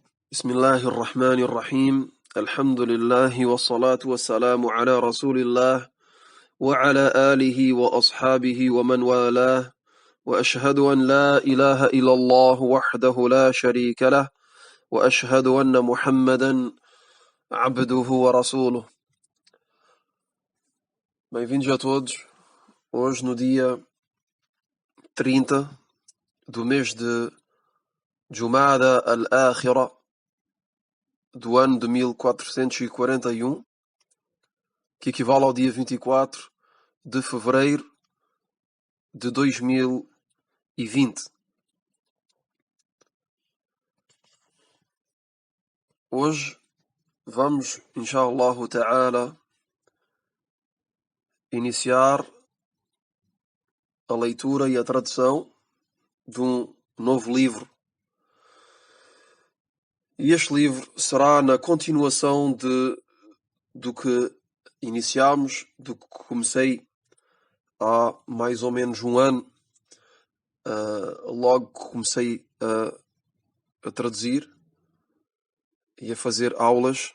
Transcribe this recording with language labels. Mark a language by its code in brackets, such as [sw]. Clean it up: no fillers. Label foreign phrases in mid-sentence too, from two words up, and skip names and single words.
[ar] بسم الله الرحمن الرحيم الحمد لله والصلاة والسلام على رسول الله وعلى آله وأصحابه ومن والاه وأشهد أن لا إله إلا الله وحده لا شريك له وأشهد أن محمدا عبده ورسوله. [pt] Bem-vindos a todos. Hoje, no dia 30 do mês de Jumada al-Akhira do ano de 1441, que equivale ao dia 24 de fevereiro de 2020. Hoje vamos, [ar] إن شاء الله تعالى, [pt] iniciar a leitura e a tradução de um novo livro. E este livro será na continuação do que iniciámos, do que comecei há mais ou menos um ano, logo que comecei a traduzir e a fazer aulas.